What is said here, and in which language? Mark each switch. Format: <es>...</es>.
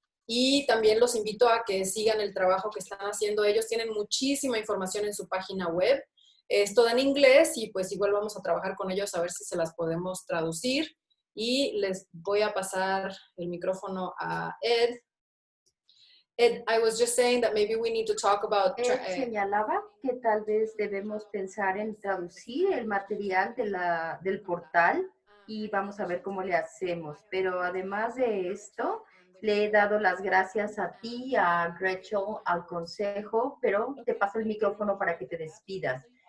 <es>Y también los invito a que sigan el trabajo que están haciendo. Ellos tienen muchísima información en su página web. Es toda en inglés y pues igual vamos a trabajar con ellos a ver si se las podemos traducir. Y les voy a pasar el micrófono a Ed.</es> <en>Ed, I was just saying that maybe we need to talk about...</en> <es>Ed señalaba que tal vez debemos pensar en traducir el material del portal y vamos a ver cómo le hacemos. Pero además de esto, le he dado las gracias a ti, a Gretchen, al consejo, pero te paso el micrófono para que te despidas.</es>